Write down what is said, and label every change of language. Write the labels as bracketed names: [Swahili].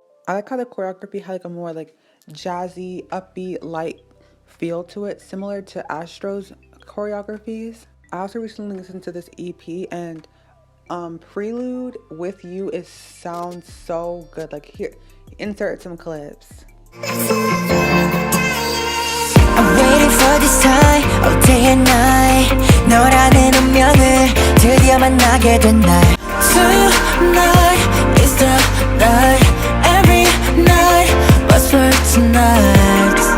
[English] I like how the choreography had like a more like jazzy, upbeat, light feel to it, similar to Astro's choreographies. I also recently listened to this EP, and Prelude with You sounds so good. Like here, insert some clips. I'm waiting for this time all day and night. [Korean] 너라는 운명을 드디어 만나게 된 날. [English] Tonight is the night. Every night was for tonight.